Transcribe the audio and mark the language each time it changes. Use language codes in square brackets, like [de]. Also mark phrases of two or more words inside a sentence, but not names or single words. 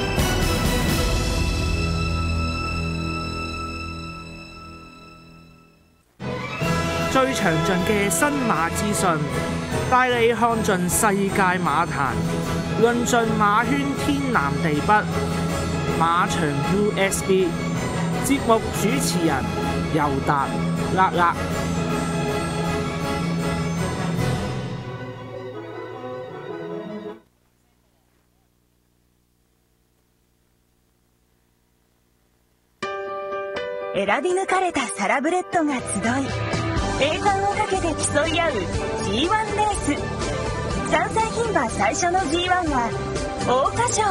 [yue] 最詳盡嘅新馬資訊，帶你看盡世界馬壇，論盡馬圈天南地北。馬場 USB 節目主持人尤達勒勒。 [ja] 選び抜かれたサラブレッドが集い、栄冠をかけて競い合う G1 レース。3歳牝馬最初の G1 は桜花賞。